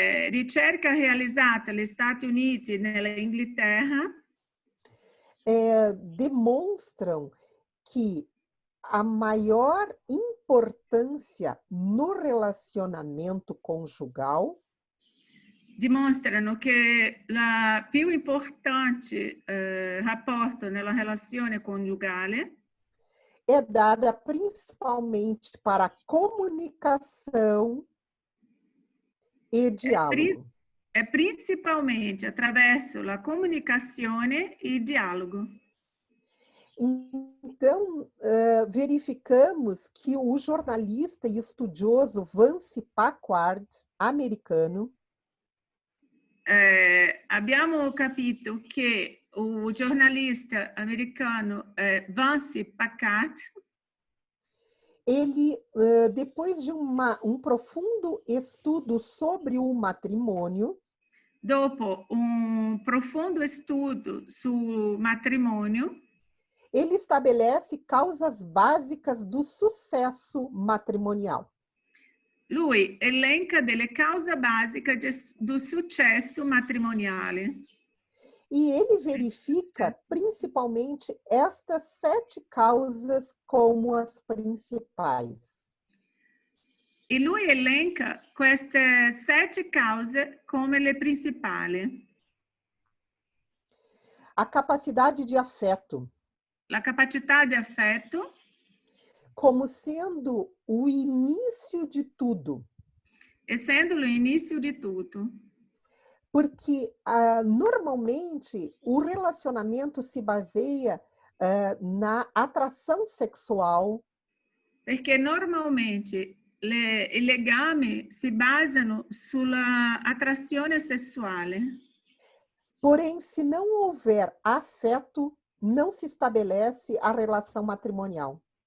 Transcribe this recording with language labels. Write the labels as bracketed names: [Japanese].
[Italian] ricerca realizzata negli Stati Uniti e nell'Inghilterra [Portuguese] demonstram que a maior importância no relacionamento conjugal [Italian] dimostrano che la più importante rapporto nella relazione coniugale [Portuguese] é dada principalmente para a comunicação e diálogo. [Italian] è principalmente attraverso la comunicazione e il dialogo. [Portuguese] Então, verificamos que o jornalista e estudioso Vance Packard, americano, [Italian] Abbiamo capito che o giornalista americano Vance Packard, [Portuguese] ele, depois de um profundo estudo sobre o matrimônio, [Italian] dopo un profondo studio sul matrimonio, [Portuguese] ele estabelece causas básicas do sucesso matrimonial. [Italian] lui elenca delle cause basiche do successo matrimoniale. [Portuguese] E ele verifica principalmente estas 7 causas como as principais. [Italian] E lui elenca queste 7 cause come le principali. [Portuguese] A capacidade de afeto, [Italian] La capacità di affetto, [Portuguese] como sendo o início de tudo. [Italian] essendo l'inizio di tutto. [Portuguese] Porque normalmente o relacionamento se baseia na atração sexual, [Italian] Perché normalmente i legami si basano sulla attrazione sessuale. [Portuguese] porém, se não houver afeto, não se estabelece a relação matrimonial.